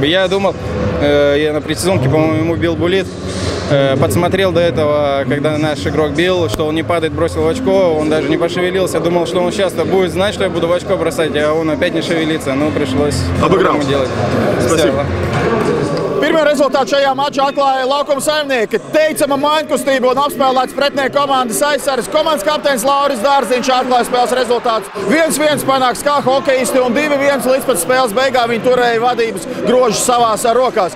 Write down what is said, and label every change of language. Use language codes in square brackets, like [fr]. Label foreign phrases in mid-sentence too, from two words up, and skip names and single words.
[ru] Я думал, я на предсезонке, по-моему, ему бил буллит. Подсмотрел до этого, когда наш игрок бил, что он не падает, бросил в очко, он даже не пошевелился. Думал, что он сейчас будет знать, что я буду в очко бросать, а он опять не шевелится. Ну, пришлось по-другому делать. Спасибо. [lv] Pirmie rezultāti šajā mačā atklāja laukuma saimnieki. Teicama mājņkustība un apspēlēts pretinieku komandas aizsargs. Komandas kapteinis Lauris Dārziņš atklāja spēles rezultātus. 1-1 panāks kā hokeisti un 2-1 līdz pat spēles beigām viņi turēja vadības grožus savās rokās.